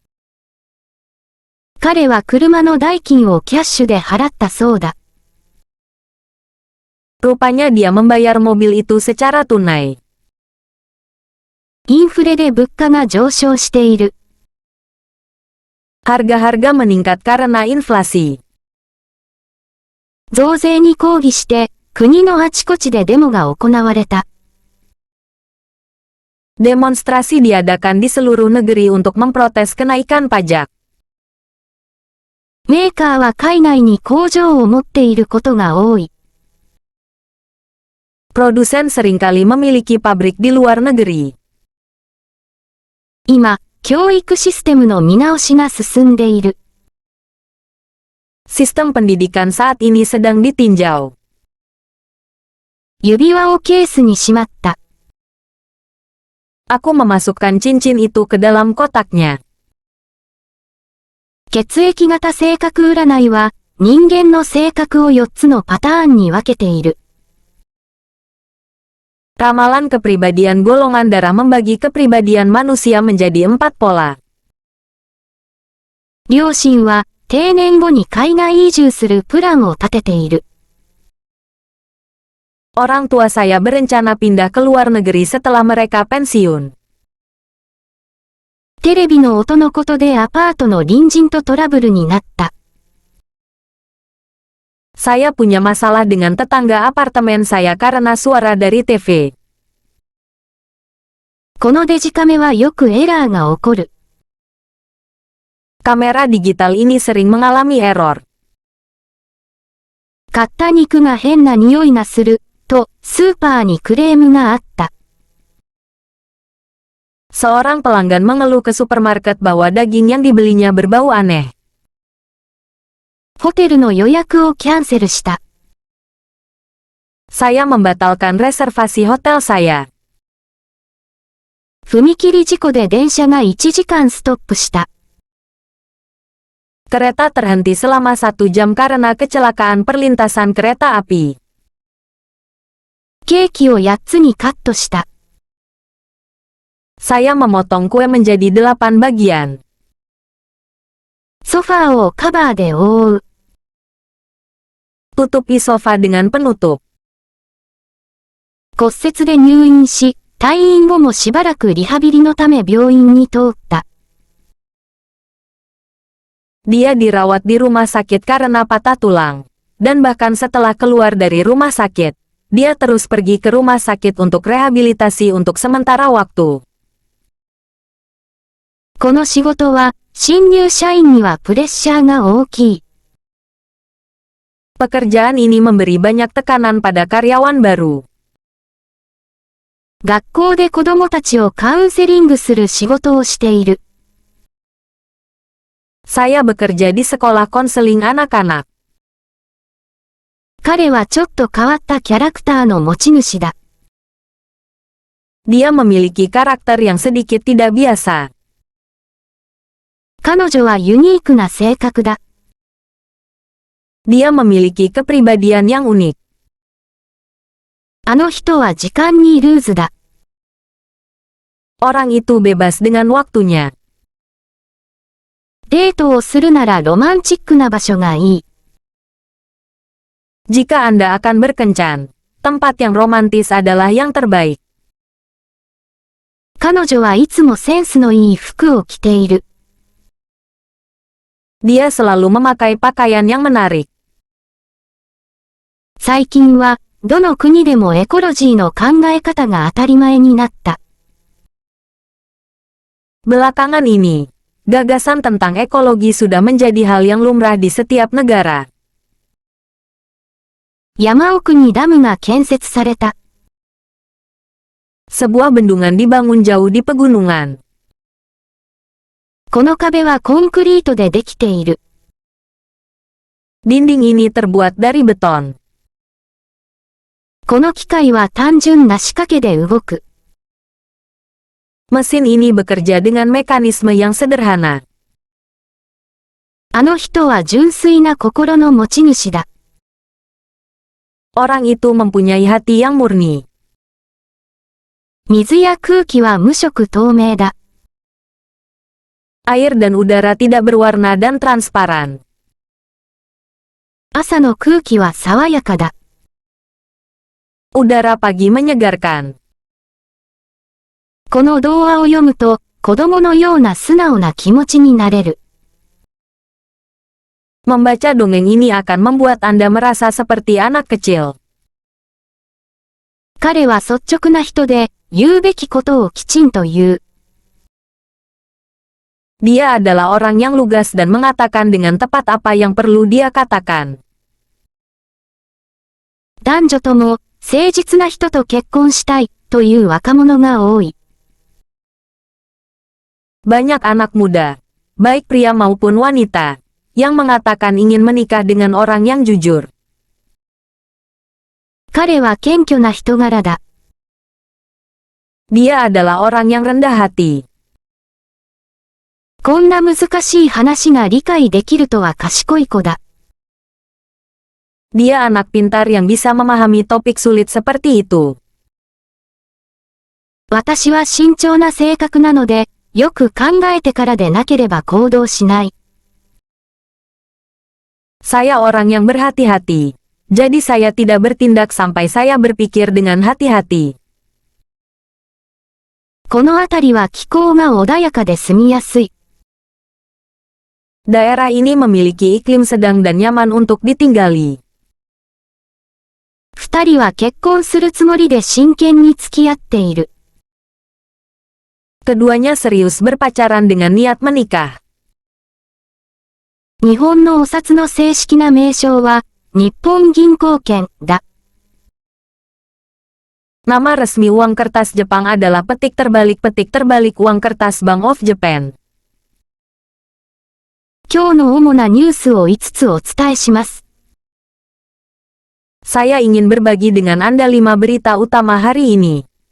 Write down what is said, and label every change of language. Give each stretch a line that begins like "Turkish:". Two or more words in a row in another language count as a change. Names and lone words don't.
Japanese: 彼は車の代金をキャッシュで払ったそうだ。
Indonesian: Rupanya dia membayar mobil itu secara tunai.
Japanese: インフレで物価が上昇している。
Indonesian: Harga-harga meningkat karena inflasi.
Japanese: 増税に抗議して、国のあちこちでデモが行われた。
Indonesian: Demonstrasi diadakan di seluruh negeri untuk memprotes kenaikan pajak.
Japanese: メーカーは海外に工場を持っていることが多い。
Indonesian: Produsen seringkali memiliki pabrik di luar negeri.
Japanese: 今、教育システムの見直しが進んでいる。
Indonesian: Sistem pendidikan saat ini sedang ditinjau.
Japanese: 指輪をケースにしまった。
Indonesian: Aku memasukkan cincin itu ke dalam kotaknya.
Japanese: 血液型性格占いは、人間の性格を4つのパターンに分けている。
Indonesian: Ramalan kepribadian golongan darah membagi kepribadian manusia menjadi 4 pola.
Japanese: 両親は、定年後に海外移住するプランを立てている。
Indonesian: Orang tua saya berencana pindah ke luar negeri setelah mereka pensiun.
Japanese: テレビの音のことでアパートの隣人とトラブルになった。
Indonesian: Saya punya masalah dengan tetangga apartemen saya karena suara dari TV.
Japanese: このデジカメはよくエラーが起こる。
Indonesian: Kamera digital ini sering mengalami error.
Japanese: 買った肉が変な匂いがする、と、スーパーにクレームがあった。
Indonesian: Seorang pelanggan mengeluh ke supermarket bahwa daging yang dibelinya berbau aneh.
Japanese: ホテルの予約をキャンセルした。
Indonesian: Saya membatalkan reservasi hotel saya.
Japanese: 踏切事故で電車が1時間ストップした。
Indonesian: Kereta terhenti selama 1 jam karena kecelakaan perlintasan kereta api.
Japanese: ケーキを8つにカットした。
Indonesian: Saya memotong kue menjadi 8 bagian.
Japanese: ソファーをカバーで覆う。
Indonesian: Tutupi sofa dengan penutup.
Japanese: 骨折で入院し、退院後もしばらくリハビリのため病院に通った。
Indonesian: Dia dirawat di rumah sakit karena patah tulang. Dan bahkan setelah keluar dari rumah sakit, dia terus pergi ke rumah sakit untuk rehabilitasi untuk sementara waktu.
Japanese: この仕事は、新入社員にはプレッシャーが大きい。
Indonesian: Pekerjaan ini memberi banyak tekanan pada karyawan baru.
Japanese: 学校で子供たちをカウンセリングする仕事をしている。
Indonesian: Saya bekerja di sekolah konseling anak-anak.
Japanese: 彼はちょっと変わったキャラクターの持ち主だ。
Indonesian: Dia memiliki karakter yang sedikit tidak biasa.
Japanese: 彼女はユニークな性格だ。
Indonesian: Dia memiliki kepribadian yang unik.
Japanese: あの人は時間にルーズだ。
Indonesian: Orang itu bebas dengan waktunya.
Japanese: デートをするならロマンチックな場所がいい。
Indonesian: Jika Anda akan berkencan, tempat yang romantis adalah yang terbaik.
Japanese: 彼女はいつもセンスのいい服を着ている。
Indonesian: Dia selalu memakai pakaian yang menarik.
Japanese: 最近は、どの国でもエコロジーの考え方が当たり前になった。
Indonesian: Belakangan ini, gagasan tentang ekologi sudah menjadi hal yang lumrah di setiap negara.
Japanese: 山奥にダムが建設された。
Indonesian: Sebuah bendungan dibangun jauh di pegunungan.
Japanese: この壁はコンクリートでできている。
Indonesian: Dinding ini terbuat dari beton.
Japanese: この機械は単純な仕掛けで動く。
Indonesian: Mesin ini bekerja dengan mekanisme yang sederhana.
Japanese: あの人は純粋な心の持ち主だ。
Indonesian: Orang itu mempunyai hati yang murni.
Japanese: 水や空気は無色透明だ。
Indonesian: Air dan udara tidak berwarna dan transparan.
Japanese: 朝の空気は爽やかだ。
Indonesian: Udara pagi menyegarkan.
Japanese: この童話を読むと、子供のような素直な気持ちになれる。
Indonesian: Membaca dongeng ini akan membuat Anda merasa seperti anak kecil.
Japanese: 彼は率直な人で、言うべきことをきちんと言う。
Indonesian: Dia adalah orang yang lugas dan mengatakan dengan tepat apa yang perlu dia katakan.
Japanese: 男女とも、誠実な人と結婚したい、という若者が多い。
Indonesian: Banyak anak muda, baik pria maupun wanita, yang mengatakan ingin menikah dengan orang yang jujur.
Japanese: 彼は謙虚な人柄だ。
Indonesian: Dia adalah orang yang rendah hati.
Japanese: こんな難しい話が理解できるとは賢い子だ。
Indonesian: Dia anak pintar yang bisa memahami topik sulit seperti itu.
Japanese: 私は慎重な性格なので、よく考えてからでなければ行動しない。
Indonesian: Saya orang yang berhati-hati. Jadi saya tidak bertindak sampai saya berpikir dengan hati-hati.
Japanese: この辺りは気候が穏やかで住みやすい。
Indonesian: Daerah ini memiliki iklim sedang dan nyaman untuk ditinggali.
Japanese: 二人は結婚するつもりで真剣に付き合っている。
Indonesian: Keduanya serius berpacaran dengan niat menikah.
Japanese: 日本のお札の正式な名称は、日本銀行券だ。
Indonesian: Nama resmi uang kertas Jepang adalah petik terbalik uang kertas Bank of Japan.
Japanese: 今日の主なニュースを5つお伝えします。
Indonesian: Saya ingin berbagi dengan Anda 5 berita utama hari ini.